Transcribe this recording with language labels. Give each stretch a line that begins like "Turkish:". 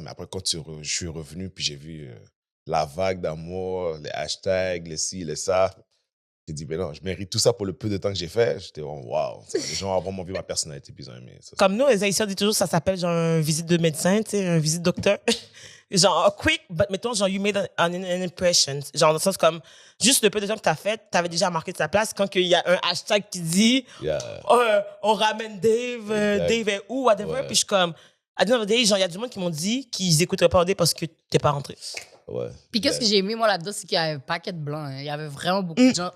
French: Mais après, quand je suis revenu, puis j'ai vu la vague d'amour, les hashtags, les ci, les ça. J'ai dit, mais non, je mérite tout ça pour le peu de temps que j'ai fait. J'étais, wow, les gens ont vraiment vu ma personnalité, puis ils ont aimé. Ça, comme nous, les Haïtiens disent toujours, ça s'appelle genre une visite de médecin, tu sais, une visite docteur.
English: Genre, quick, but
French: mettons, genre,
English: you made an impression.
French: Genre, dans le sens comme, juste le peu de temps que t'as fait, t'avais déjà marqué de ta place. Quand il y a un hashtag qui dit, on ramène Dave, Dave est où, whatever. Puis je suis comme, à
English: the end of the day,
French: genre, il y a du monde qui m'ont dit qu'ils écouteraient pas Dave parce que t'es pas rentré. Ouais. Puis qu'est-ce que j'ai aimé, moi, là-dedans, c'est qu'il y avait un paquet de blancs. Hein. Il y avait vraiment beaucoup de gens.